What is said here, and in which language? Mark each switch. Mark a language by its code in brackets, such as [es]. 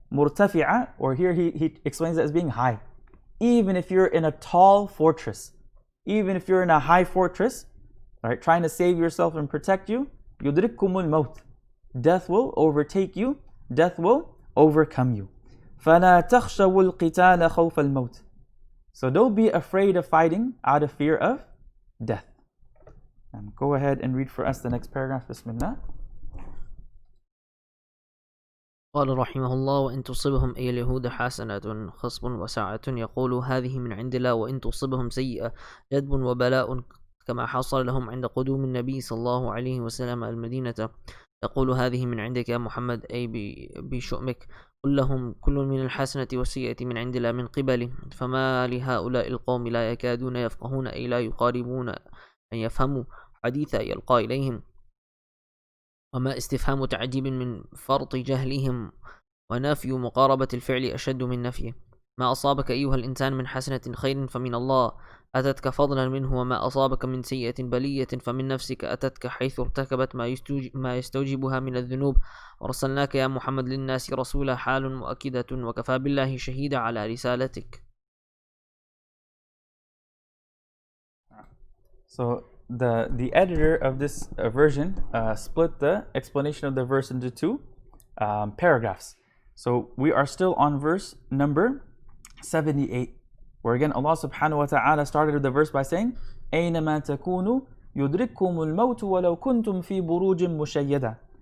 [en] Murtafi'a, or here he explains it as being high. Even if you're in a tall fortress, even if you're in a high fortress, right, trying to save yourself and protect you, yudrikkumul maut, death will overtake you, death will overcome you. [ar] فَلَا تَخْشَوُوا الْقِتَالَ خَوْفَ الْمَوْتِ, [en] so don't be afraid of fighting out of fear of death. And go ahead and read for us the next paragraph. [ar] Bismillah. قال رحمه الله: وإن تصبهم أي اليهود حسنة خصب وسعة يقول هذه من عند الله، وإن تصبهم سيئة جدب وبلاء كما حصل لهم عند قدوم النبي صلى الله عليه وسلم المدينة يقول هذه من عندك يا محمد، أي بشؤمك. قل لهم كل من الحسنة والسيئة من عند الله من قبله، فما لهؤلاء القوم لا يكادون يفقهون أي لا يقاربون أن يفهموا حديث يلقى إليهم، وما استفهام تعجيب من فرط جهلهم، ونفي مقاربة الفعل أشد من نفيه. ما أصابك أيها الإنسان من حسنة خير فمن الله أتتك فضلا منه، وما أصابك من سيئة بلية فمن نفسك أتتك حيث ارتكبت ما يستوجبها من الذنوب، ورسلناك يا محمد للناس رسولا، حال مؤكدة، وكفى بالله شهيدا على رسالتك. [en] So the editor of this version split the explanation of the verse into two paragraphs. So we are still on verse number 78, where again Allah subhanahu wa ta'ala started the verse by saying, [ar] أَيْنَمَا تَكُونُوا يُدْرِككُمُ الْمَوْتُ وَلَوْ كُنْتُمْ فِي بُرُوجٍ مُشَيَّدَةٍ.